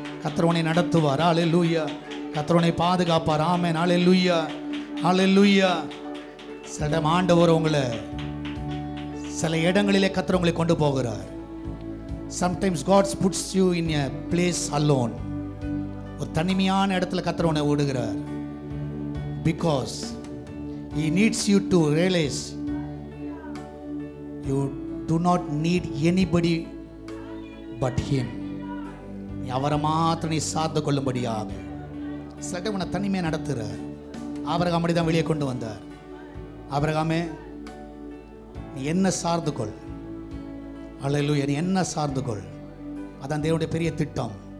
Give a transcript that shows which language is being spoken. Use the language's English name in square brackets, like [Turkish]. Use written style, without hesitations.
[Tamil] கர்த்தர் உன்னை நடத்துவார். அல்லேலூயா. கர்த்தர் உன்னை பாதுகாப்பார். ஆமென். அல்லேலூயா. அல்லேலூயா. சில ஆண்டவர் உங்களை சில இடங்களிலே கர்த்தர் உங்களை கொண்டு போகிறார். [English] Sometimes God puts you in a place alone. [Tamil] ஒரு தனிமையான இடத்துல கர்த்தர் உன்னை விடுகிறார். [English] Because he needs you to realize you do not need anybody but him. [Tamil] நீ அவரை மாத்திரம் நீ சார்ந்து கொள்ளும்படியாக சில உன்னை தனிமையாக நடத்துகிறார். ஆபிரகாம் அப்படி தான் வெளியே கொண்டு வந்தார். ஆபிரகாமே, நீ என்ன சார்ந்து கொள். அல்லேலூயா. நீ என்ன சார்ந்து கொள். அதான் தேவனுடைய பெரிய திட்டம்.